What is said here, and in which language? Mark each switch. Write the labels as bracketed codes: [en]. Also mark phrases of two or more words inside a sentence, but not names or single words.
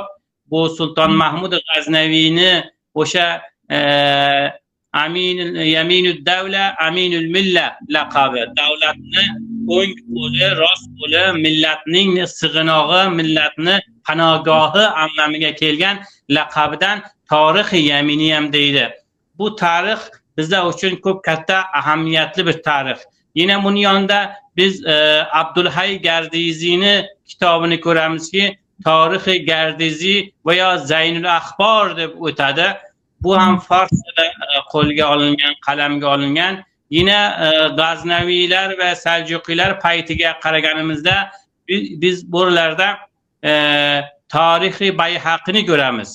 [uz] Bu Sulton Mahmud G'aznaviyni o'sha Yaminul Davla, Aminul Milla laqabi, davlatni o'ng qo'li, rost qo'li, millatning sig'inog'i, millatni panogohi anlamga kelgan laqabidan Tarixi Yamini ham deydi. Bu tarix bizlar uchun ko'p katta ahamiyatli bir tarix. [tr] Yine bunun yanında [uz] biz Abdulhay Gardizini kitobini ko'ramizki, Tarixi Gardizi veya Zaynul Axbor deb o'tadi. Bu ham farsda qo'lga olingan, qalamga olingan. Yine G'aznaviylar va Saljuqiylar paytiga qaraganimizda biz buralarda Tarixi Bayhaqini ko'ramiz.